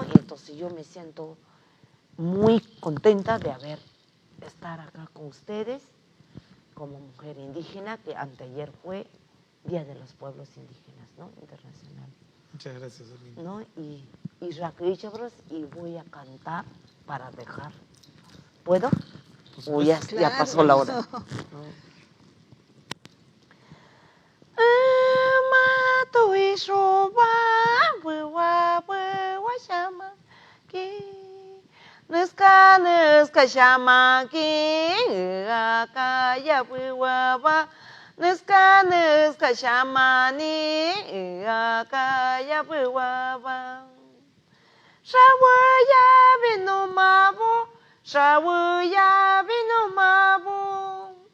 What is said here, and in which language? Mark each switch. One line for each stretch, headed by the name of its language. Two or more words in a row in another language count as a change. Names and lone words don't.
Spanish: Y entonces yo me siento muy contenta de estar acá con ustedes como mujer indígena, que anteayer fue Día de los Pueblos Indígenas, ¿no? Internacional. Muchas gracias, Olinda. ¿No? Y Raquel, y voy a cantar para dejar. ¿Puedo? O ya pasó la hora.
Shipibo-Conibo: Nuska shama ki akaya buwa nuska shama ni akaya buwa shawaya binumabo shawaya binumabo